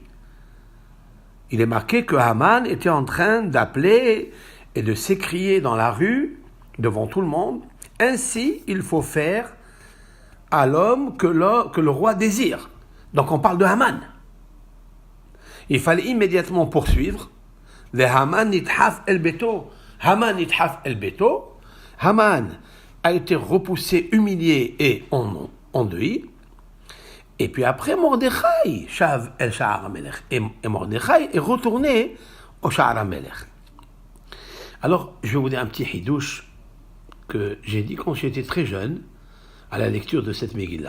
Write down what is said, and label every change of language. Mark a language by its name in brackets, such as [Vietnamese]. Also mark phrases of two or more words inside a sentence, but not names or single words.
[French] Il est marqué que Haman était en train d'appeler et de s'écrier dans la rue, devant tout le monde, ainsi il faut faire à l'homme que le roi désire. Donc on parle de Haman. Il fallait immédiatement poursuivre. [Hebrew] המן נדחף אל ביתו. המן נדחף אל ביתו. [French] Haman a été repoussé, humilié et endeuillé. Et puis après, [Hebrew] Mordechai, שב אל שער המלך. [French] Et Mordechai est retourné au [Hebrew] שער המלך. [French] Alors, je vais vous dire un petit hidouche que j'ai dit quand j'étais très jeune, à la lecture de cette Megillah.